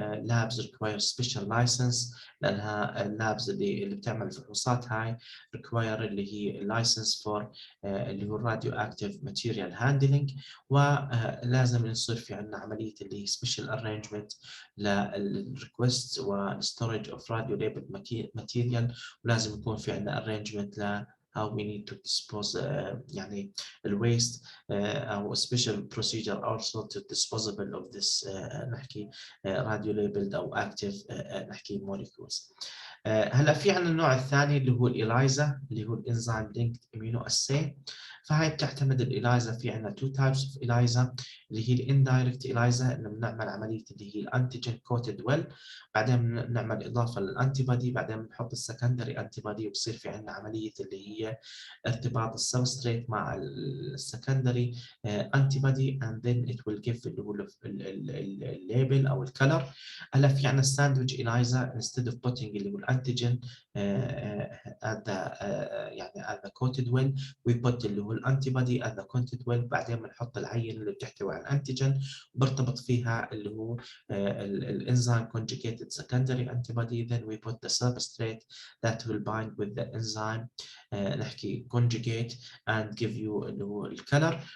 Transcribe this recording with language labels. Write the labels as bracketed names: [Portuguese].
[English] labs require special license، [Arabic] لأنها اللابز اللي بتعمل الفحوصات هاي [English] require اللي هي license for اللي هو radioactive material handling، [Arabic] ولازم يصير في عندنا عملية اللي هي [English] special arrangement للrequests والstorage of radio-labeled material، [Arabic] ولازم يكون في عندنا [English] arrangement ل how we need to dispose [Arabic] يعني [English] الwaste أو special procedure also to disposable of this نحكي radio labeled أو active نحكي molecules. [Arabic] هلا في عندنا النوع الثاني اللي هو الإلايزا اللي هو الانزيم لينكد امينو اساي. فهي بتعتمد الإلايزا في عندنا two types of إلايزا، اللي هي الاندايركت إلايزا انه بنعمل عمليه اللي هي الانتيجين كوتد ويل، بعدين بنعمل اضافه للانتي بودي، بعدين بنحط السكندري انتي بودي وبصير في عندنا عمليه اللي هي ارتباط السبستريت مع السكندري انتي بودي [English] and then it will give [Arabic] اللي هو الليبل او الكلر. هلا في عندنا الساندويتش إلايزا [English] instead of putting اللي هو الانتيجين at the يعني at the coated well we put اللي هو الانتي بودي at the coated well، [Arabic] بعدين بنحط العينه اللي بتحتوي على الانتيجين وبرتبط فيها اللي هو الانزيم [English] conjugated secondary antibody, then we put the substrate that will bind with the enzyme نحكي conjugate and give you [Arabic] اللي هو الكلر.